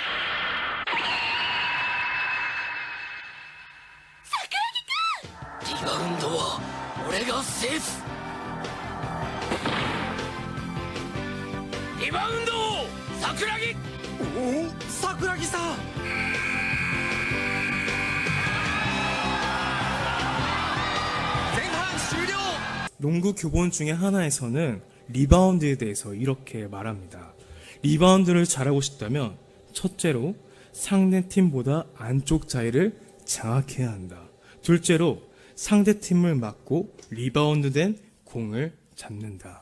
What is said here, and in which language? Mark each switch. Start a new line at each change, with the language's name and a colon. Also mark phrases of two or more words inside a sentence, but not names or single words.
Japanese: リバウンドは俺が制す。リバウンドを桜木。おお、桜木さん。 前半終了。
Korean: 농구 교본 중에 하나에서는 리바운드에 대해서 이렇게 말합니다. 리바운드를 잘하고 싶다면 첫째로 상대 팀보다 안쪽 자리를 장악해야 한다. 둘째로 상대팀을 막고 리바운드된 공을 잡는다.